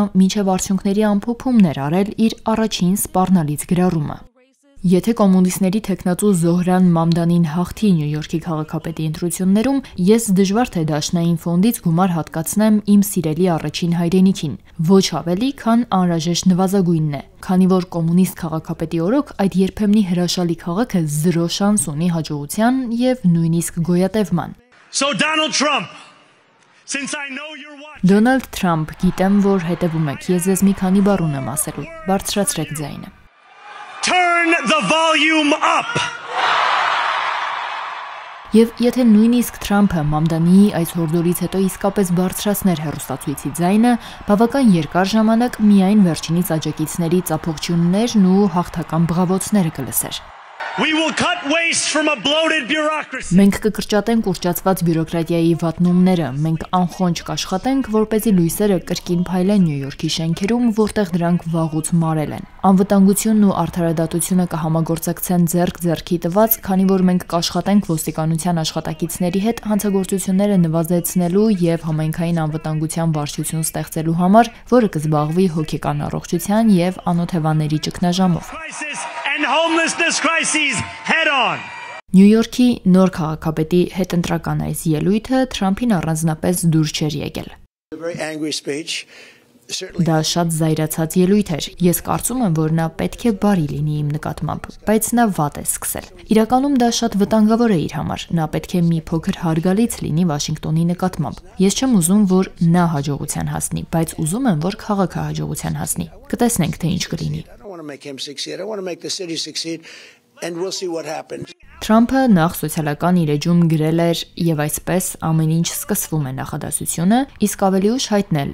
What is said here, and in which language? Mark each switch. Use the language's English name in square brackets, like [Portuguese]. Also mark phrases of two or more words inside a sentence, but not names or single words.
[Armenian] մինչև արդյունքների ամփոփումն էր արել իր առաջին սպառնալից գրառումը։ Եթե կոմունիստների թեկնածու Զոհրան Մամդանին հաղթի Նյու Յորքի քաղաքապետի ընտրություններում, ես դժվար թե Դաշնային ֆոնդից գումար հատկացնեմ իմ սիրելի առաջին հայրենիքին, ոչ ավելի, քան անհրաժեշտ նվազագույնն է, քանի որ կոմունիստ քաղաքապետի օրոք այդ երբեմնի հրաշալի քաղաքը 0 շանս ունի հաջողության եւ նույնիսկ գոյատևման։ [English] So Donald Trump, since I know you're watching. [Armenian] Դոնալդ Թրամփ, գիտեմ, որ հետևում եք, ես ձեզ մի քանի բառ ունեմ ասելու, բարձրացրեք ձայնը։ [English] Turn the volume up. [Armenian] Եվ եթե նույնիսկ Թրամփը Մամդանիի այս հորդորից հետո իսկապես բարձրացներ հեռուստացույցի ձայնը, բավական երկար ժամանակ միայն վերջինիս աջակիցների ծափողջյուններն ու հաղթական բղավոցները կլսեր։ [English] We will cut waste from a bloated bureaucracy. [Armenian] Մենք կկրճատենք ուռճացված բյուրոկրատիայի վատնումները, մենք անխոնջ կաշխատենք, որպեսզի լույսերը կրկին փայլեն Նյու Յորքի շենքերում, որտեղ դրանք վաղուց մարել են։ Անվտանգությունն ու արդարադատությունը կհամագործակցեն ձեռք ձեռքի տված, քանի որ մենք կաշխատենք ոստիկանության աշխատակիցների հետ հանցագործությունները նվազեցնելու եւ համայնքային անվտանգության վարչություն ստեղծելու համար, որը կզբաղվի հոգեկան առողջության եւ անօթևանների ճգնաժամով։ [English] And homelessness crises head on. [Armenian] Նյու Յորքի նոր քաղաքապետի հետընտրական այս ելույթը Թրամփին առանձնապես դուր չէր եկել։ Դա շատ զայրացած ելույթ էր։ Ես կարծում եմ, որ նա պետք է բարի լինի իմ նկատմամբ, բայց նա վատ է սկսել։ Իրականում դա շատ վտանգավոր է իր համար։ Նա պետք է մի փոքր հարգալից լինի Վաշինգտոնի նկատմամբ։ Ես չեմ ուզում, որ նա հաջողության հասնի, բայց ուզում եմ, որ քաղաքը հաջողության հասնի։ Կտեսնենք, թե ինչ կլինի։ Թրամփը նախ սոցիալական իր էջում գրել էր եւ այսպես ամեն ինչ սկսվում է նախադասությունը, իսկ ավելի ուշ հայտնել.